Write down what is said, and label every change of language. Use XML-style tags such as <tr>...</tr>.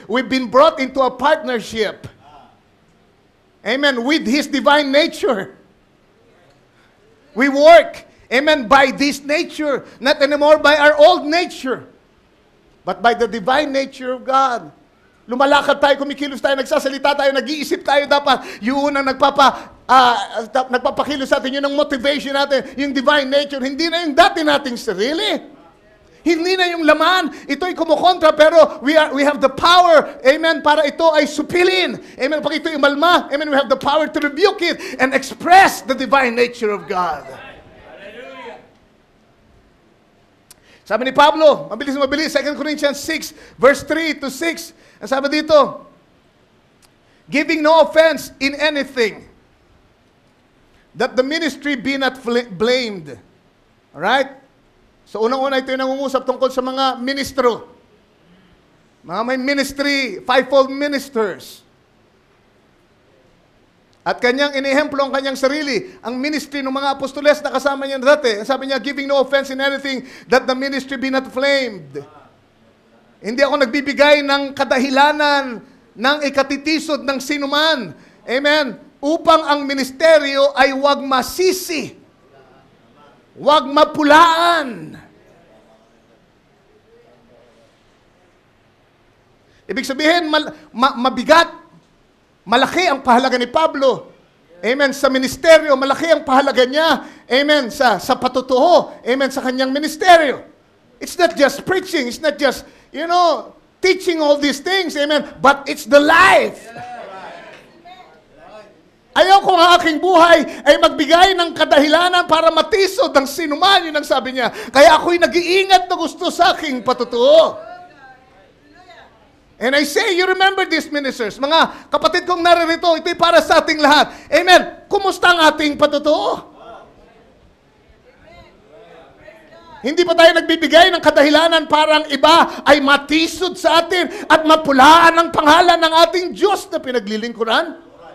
<en>We've been brought into a partnership. Amen. With His divine nature. We work, amen, by this nature. Not anymore by our old nature. But by the divine nature of God.</en> <tl>Lumalakad tayo, kumikilos tayo, nagsasalita tayo, nag-iisip tayo dapat. Yung unang nagpapakilos sa atin, yun ang motivation natin, yung divine nature. Hindi na yung dati nating sarili. Hindi na yung laman. Ito'y kumukontra, pero</tl> <en>we have the power,</en> <tl>amen, para ito ay supilin.</tl> <en>Amen,</en> <tl>pag ito'y umalma,</tl> <en>amen, we have the power to rebuke it and express the divine nature of God.</en> <tl>Sabi ni Pablo, mabilis, 2 Corinthians 6, verse 3 to 6. Ang sabi dito,</tl> <en>giving no offense in anything, that the ministry be not blamed. Alright?</en> <tl>So unang-una ito yung nangungusap tungkol sa mga ministro. Mga may ministry, fivefold ministers. At kanyang inihemplo ang kanyang sarili, ang ministry ng mga apostoles na kasama niya dati. Sabi niya,</tl> <en>giving no offense in anything, that the ministry be not flamed.</en> <tl>Hindi ako nagbibigay ng kadahilanan ng ikatitisod ng sinuman. Amen. Upang ang ministeryo ay wag masisi. Wag mapulaan. Ibig sabihin, mabigat. Malaki ang pahalaga ni Pablo. Amen. Sa ministeryo, malaki ang pahalaga niya. Amen. Sa patutuho. Amen. Sa kanyang ministeryo.</tl> <en>It's not just preaching. It's not just, teaching all these things. Amen. But it's the life.</en> <tl>Ayaw ko ang aking buhay ay magbigay ng kadahilanan para matisod ng sinuman. Yun ang sabi niya. Kaya ako'y nag-iingat na gusto sa aking patutuho.</tl> <en>And I say, you remember these ministers.</en> <tl>Mga kapatid kong naririto, ito'y para sa ating lahat. Amen. Kumusta ang ating patutuo? Hindi pa tayo nagbibigay ng kadahilanan para ang iba ay matisod sa atin at mapulaan ang pangalan ng ating Diyos na pinaglilingkuran?</tl>